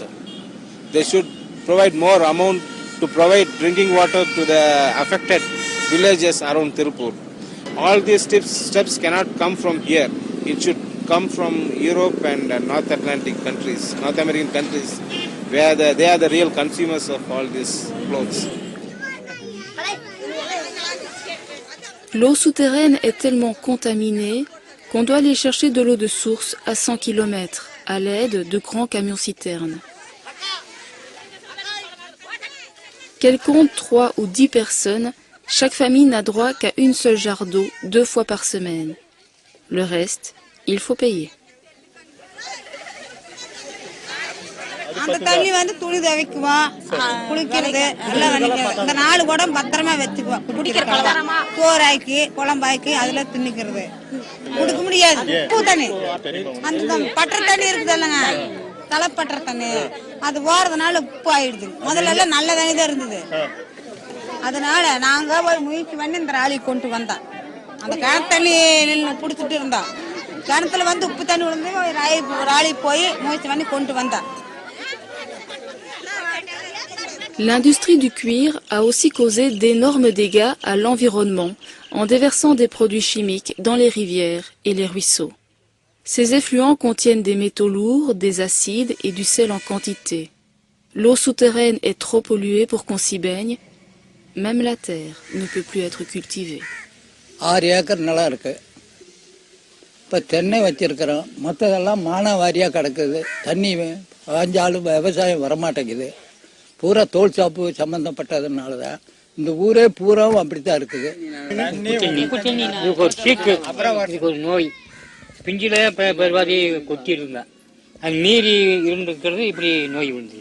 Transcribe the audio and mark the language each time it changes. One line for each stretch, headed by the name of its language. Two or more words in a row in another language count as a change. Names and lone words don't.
English: They should provide more amount to provide drinking water to the affected villages around Tirupur. All these steps cannot come from here. It should come from Europe and North Atlantic countries, North American countries, where they are the real consumers of all these clothes.
French: L'eau souterraine est tellement contaminée qu'on doit aller chercher de l'eau de source à 100 km à l'aide de grands camions-citernes. Qu'elle compte 3 ou 10 personnes, chaque famille n'a droit qu'à une seule jarre d'eau 2 fois par semaine. Le reste, il faut payer.
Tamil: அந்த தண்ணி வந்து துணி துவைக்குவோம், குளிக்கிறது எல்லாம் பண்ணிக்கிறது. இந்த 4 குடம் பத்திரமா வச்சுக்குவோம். குடிக்கிறதுக்கு சோறாக்கி குழம்பாக்கி அதுல தின்னுக்கிறது. குடிக்க முடியாது உப்பு தண்ணி. அந்த பட்டர் தண்ணி இருக்குது இல்லைங்க, தலைப்பட்டர் தண்ணி, அது போறதுனால உப்பு ஆயிடுது. முதல்ல எல்லாம் நல்ல தண்ணி தான் இருந்தது. அதனால நாங்க ஒரு முயற்சி பண்ணி இந்த ராலி கொண்டு வந்தோம். அந்த கிணத்து தண்ணி பிடிச்சிட்டு இருந்தோம். கிணத்துல வந்து உப்பு தண்ணி விழுந்து ஒரு ராலி போய் முயற்சி பண்ணி கொண்டு வந்தோம்.
French: L'industrie du cuir a aussi causé d'énormes dégâts à l'environnement en déversant des produits chimiques dans les rivières et les ruisseaux. Ces effluents contiennent des métaux lourds, des acides et du sel en quantité. L'eau souterraine est trop polluée pour qu'on s'y baigne. Même la terre ne peut plus être cultivée.
Tamil: 6 ஏக்கர் நிலம் இருக்கு. இப்போ தென்னை வச்சிருக்கிறோம். மற்றதெல்லாம் மானாவாரியாக கிடக்குது. தண்ணி வாஞ்சாலும் விவசாயம் வரமாட்டேங்குது. பூரா தோல் சாப்பு சம்பந்தப்பட்டதுனால தான் இந்த ஊரே பூராவும் அப்படித்தான் இருக்குது. இதுக்கு ஒரு சீக்கு, இதுக்கு ஒரு நோய், பிஞ்சில பெருவாதி கொத்தி இருந்தான், அது மீறி இருந்திருக்கிறது இப்படி நோய் வந்து.